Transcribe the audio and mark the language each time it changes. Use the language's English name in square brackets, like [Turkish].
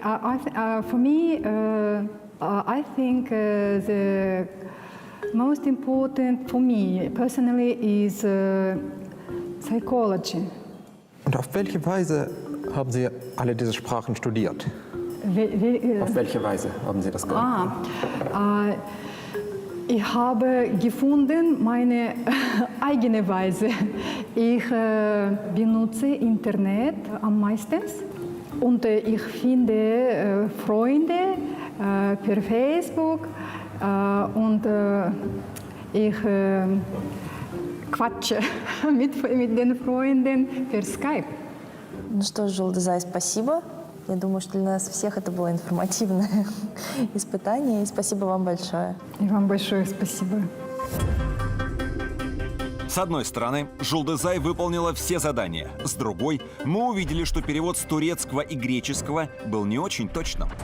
[English] For me, I think the most important for me personally is psychology. [German] Und auf welche Weise haben Sie alle diese Sprachen studiert? Auf welche Weise haben Sie das gemacht? Ich habe gefunden meine eigene Weise. Ich benutze Internet am meisten und ich finde Freunde per Facebook und ich quatsche mit den Freunden per Skype. [Russian] Ну что ж, Жулде Зай, спасибо. Я думаю, что для нас всех это было информативное испытание. И спасибо вам большое. И вам большое спасибо. С одной стороны, Жулде Зай выполнила все задания. С другой, мы увидели, что перевод с турецкого и греческого был не очень точным.